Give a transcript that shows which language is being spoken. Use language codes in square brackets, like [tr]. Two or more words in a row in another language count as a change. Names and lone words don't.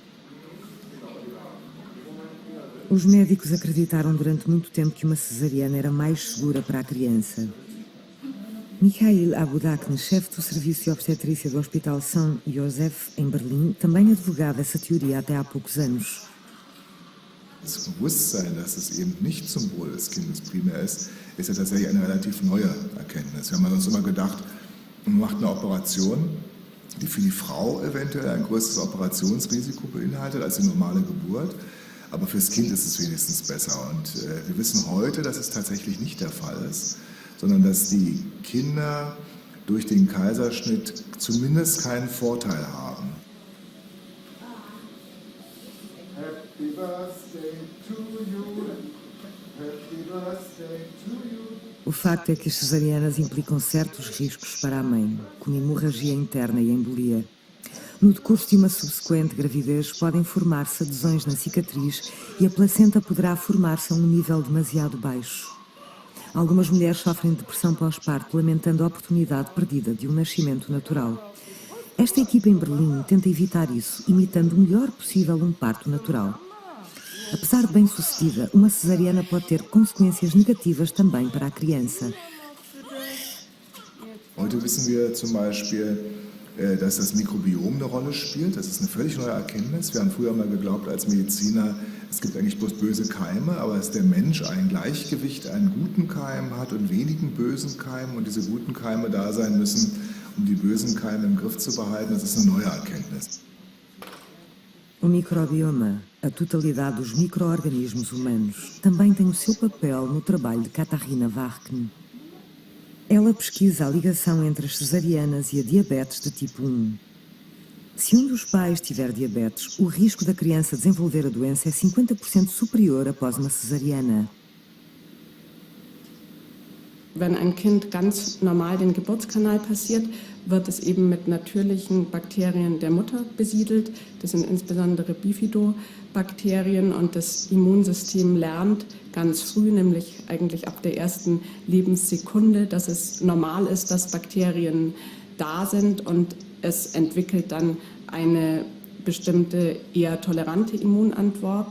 [pt] Os médicos acreditaram durante muito tempo que uma cesariana era mais segura para a criança. Michael Abudakne, chefe do Serviço de Obstetrícia do Hospital São Josef, em Berlim, também advogava essa teoria até há poucos anos. [de] Das Bewusstsein, dass es eben nicht zum Wohl des Kindes primär ist ja tatsächlich eine relativ neue Erkenntnis. Wir haben uns immer gedacht, man macht eine Operation, die für die Frau eventuell ein größeres Operationsrisiko beinhaltet als die normale Geburt, aber fürs Kind ist es wenigstens besser. Und wir wissen heute, dass es tatsächlich nicht der Fall ist, sondern dass die Kinder durch den Kaiserschnitt zumindest keinen Vorteil haben. [en] Happy birthday to you. Happy birthday to you. [pt] O facto é que as cesarianas implicam certos riscos para a mãe, como hemorragia interna e embolia. No decurso de uma subsequente gravidez, podem formar-se adesões na cicatriz e a placenta poderá formar-se a um nível demasiado baixo. Algumas mulheres sofrem depressão pós-parto, lamentando a oportunidade perdida de um nascimento natural. Esta equipa em Berlim tenta evitar isso, imitando o melhor possível um parto natural. Apesar de bem-sucedida, uma cesariana pode ter consequências negativas também para a criança. [de] Heute wissen wir zum Beispiel, dass das Mikrobiom eine Rolle spielt. Das ist eine völlig neue Erkenntnis. Wir haben früher mal geglaubt als Mediziner, es gibt eigentlich bloß böse Keime, aber dass der Mensch ein Gleichgewicht an guten Keimen hat und wenigen bösen Keimen und diese guten Keime da sein müssen, um die bösen Keime im Griff zu behalten, das ist eine neue Erkenntnis. [pt] O microbioma, a totalidade dos micro-organismos humanos, também tem o seu papel no trabalho de Katharina Warken. Ela pesquisa a ligação entre as cesarianas e a diabetes de tipo 1. Se um dos pais tiver diabetes, o risco da criança desenvolver a doença é 50% superior após uma cesariana. [de] Wenn ein Kind ganz normal den Geburtskanal passiert, wird es eben mit natürlichen Bakterien der Mutter besiedelt. Das sind insbesondere Bifidobakterien und das Immunsystem lernt ganz früh, nämlich eigentlich ab der ersten Lebenssekunde, dass es normal ist, dass Bakterien da sind und es entwickelt dann eine bestimmte eher tolerante Immunantwort.